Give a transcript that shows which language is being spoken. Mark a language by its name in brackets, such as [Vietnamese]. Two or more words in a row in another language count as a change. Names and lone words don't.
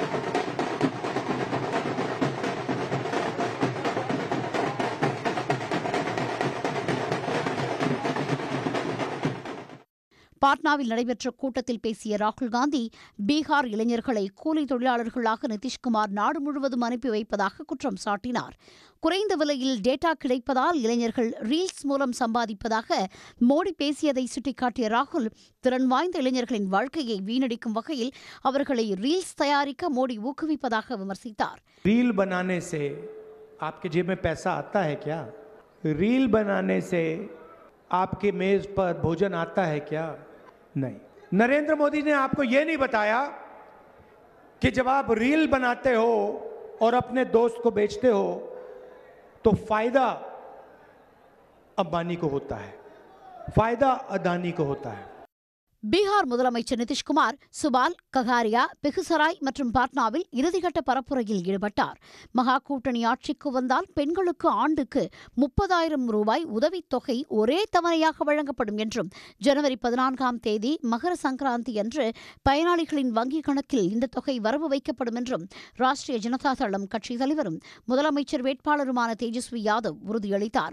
[Tamil] பாட்னாவில் நடைபெற்ற கூட்டத்தில் பேசிய ராகுல் காந்தி, பீகார் இளைஞர்களை கூலி தொழிலாளர்களாக நிதிஷ்குமார் நாடு முழுவதும் அனுப்பி வைப்பதாக குற்றம் சாட்டினார். குறைந்த விலையில் டேட்டா கிடைப்பதால் இளைஞர்கள் ரீல்ஸ் மூலம் சம்பாதிப்பதாக மோடி பேசியதை சுட்டிக்காட்டிய ராகுல், திறன் வாய்ந்த இளைஞர்களின் வாழ்க்கையை வீணடிக்கும் வகையில் அவர்களை ரீல்ஸ் தயாரிக்க மோடி ஊக்குவிப்பதாக விமர்சித்தார். [Hindi] रील बनाने से आपके जेब में पैसा आता है क्या? रील बनाने से आपके मेज पर भोजन आता है क्या? नहीं। नरेंद्र मोदी ने आपको यह नहीं बताया कि जब आप रील बनाते हो और अपने दोस्त को बेचते हो तो फायदा अंबानी को होता है, फायदा अदानी को होता है. [Tamil] பீகார் முதலமைச்சர் நிதிஷ்குமார் சுபால், ககாரியா, பெகுசராய் மற்றும் பாட்னாவில் இறுதிக்கட்ட பரப்புரையில் ஈடுபட்டார். மகா கூட்டணி ஆட்சிக்கு வந்தால் பெண்களுக்கு ஆண்டுக்கு 30,000 ரூபாய் உதவித்தொகை ஒரே தவணையாக வழங்கப்படும் என்றும், ஜனவரி 14ஆம் தேதி மகர சங்கராந்தி அன்று பயனாளிகளின் வங்கிக் கணக்கில் இந்த தொகை வரவு வைக்கப்படும் என்றும் ராஷ்டிரிய ஜனதா தளம் கட்சித் தலைவரும் முதலமைச்சர் வேட்பாளருமான தேஜஸ்வி யாதவ் உறுதியளித்தார்.